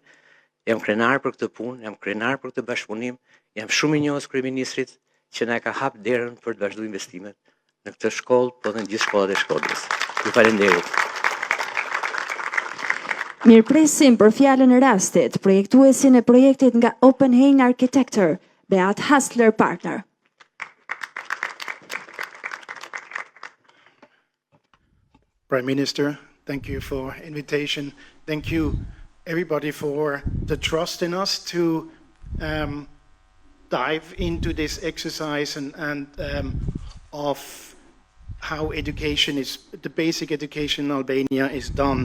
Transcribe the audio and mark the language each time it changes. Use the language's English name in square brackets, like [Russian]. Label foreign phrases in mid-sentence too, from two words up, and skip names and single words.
[Albanian] Jam krenar për këtë punë, jam krenar për këtë bashkëpunim, jam shumë i njohës kryeministrit që na ka hap derën për të vazhduar investimet në këtë shkollë, po dhe në gjithë shkollat e Shkodrës. Ju falenderoj. Mirpresim për fjalën e rastit, projektuesin e projektit nga Oppenheim Architecture, Beat Hasler Partner. [English] Prime Minister, thank you for invitation. Thank you everybody for the trust in us to dive into this exercise and of how education is, the basic education in Albania is done.